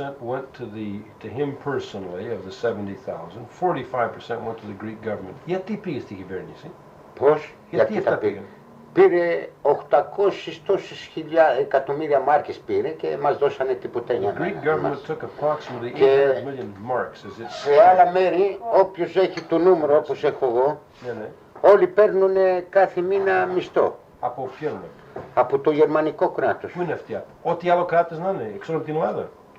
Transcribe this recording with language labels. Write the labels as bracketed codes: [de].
[en] 55% went to him personally of the 70,000, 45% went to the Greek government. [el] Γιατί πήγε στη κυβέρνηση? Πώς? Γιατί αυτά πήγαν? Πήρε 800 τόσες εκατομμύρια μάρκες πήρε και μας δώσανε τίποτα για να... [en] The Greek government took approximately 800 million marks. [el] Σε άλλα μέρη, όποιος έχει το νούμερο όπως έχω εγώ, όλοι παίρνουν κάθε μήνα μισθό. Από ποιον? Από το γερμανικό κράτος. Πού είναι αυτοί? Ό,τι άλλο κράτος να είναι, εξ από την Ελλάδα.